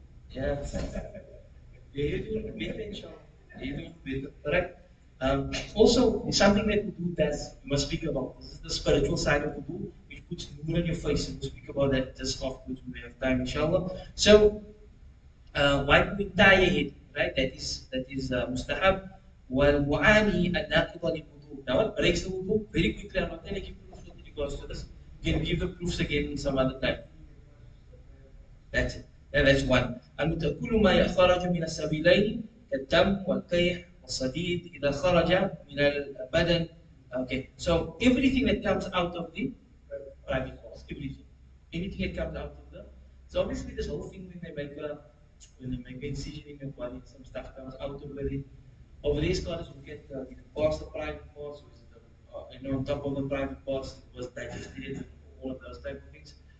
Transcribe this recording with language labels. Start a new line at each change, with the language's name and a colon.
English: Yeah. Yeah, you do better, inshallah. You do better, correct? Also, something that Wudu does, we must speak about. This is the spiritual side of Wudu, which puts nur on your face, and we'll speak about that just afterwards when we have time, inshallah. So, wipe the entire head, right? That is mustahab.
Arabic: والمعاني الناقضة للوضوء.
English: Now what breaks the wudu? Very quickly, I'm not going to give proofs with regards to this. You can give the proofs again some other time. That's it. Yeah, that's one.
Arabic: كل ما خرج من السبيلين كالدم والقيح والصديد إذا خرج من البدن.
English: Okay, so everything that comes out of the private parts, everything, anything that comes out of the. So obviously, this whole thing when they make an incision in your body, some stuff comes out of it. Over these scholars will get you can pass the private parts, or is it on top of the private parts it was digested, all of those type of things.